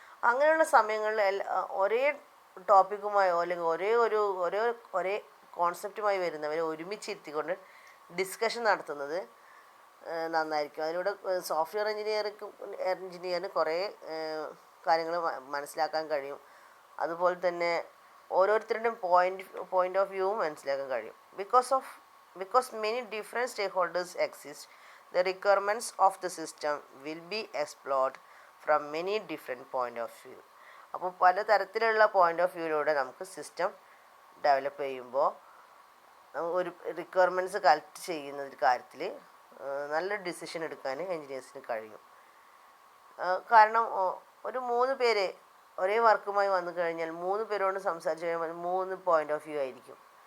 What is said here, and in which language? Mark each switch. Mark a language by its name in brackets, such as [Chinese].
[Malayalam] അങ്ങനെയുള്ള സമയങ്ങളിൽ ഒരേ ടോപ്പിക്കുമായോ അല്ലെങ്കിൽ ഒരേ കോൺസെപ്റ്റുമായി വരുന്നവരെ ഒരുമിച്ചിരുത്തിക്കൊണ്ട് ഡിസ്കഷൻ നടത്തുന്നത് നന്നായിരിക്കും. അതിലൂടെ സോഫ്റ്റ്വെയർ എഞ്ചിനീയറിന് കുറേ കാര്യങ്ങൾ മനസ്സിലാക്കാൻ കഴിയും. അതുപോലെ തന്നെ ഓരോരുത്തരുടെയും പോയിൻ്റ് ഓഫ് വ്യൂവും മനസ്സിലാക്കാൻ കഴിയും. [English] Because many different stakeholders exist, the requirements of the system will be explored from many different point of view. [Malayalam] അപ്പോൾ പല തരത്തിലുള്ള പോയിൻ്റ് ഓഫ് വ്യൂയിലൂടെ നമുക്ക് സിസ്റ്റം ഡെവലപ്പ് ചെയ്യുമ്പോൾ ഒരു റിക്വയർമെൻറ്റ്സ് കളക്ട് ചെയ്യുന്ന കാര്യത്തിൽ നല്ലൊരു ഡിസിഷൻ എടുക്കാൻ എൻജിനീയേഴ്സിന് കഴിയും. കാരണം ഒരു 3 പേര് ഒരേ വർക്കുമായി വന്നു കഴിഞ്ഞാൽ 3 പേരോട് സംസാരിച്ച് കഴിയുമ്പോൾ 3 പോയിൻ്റ് ഓഫ് വ്യൂ ആയിരിക്കും.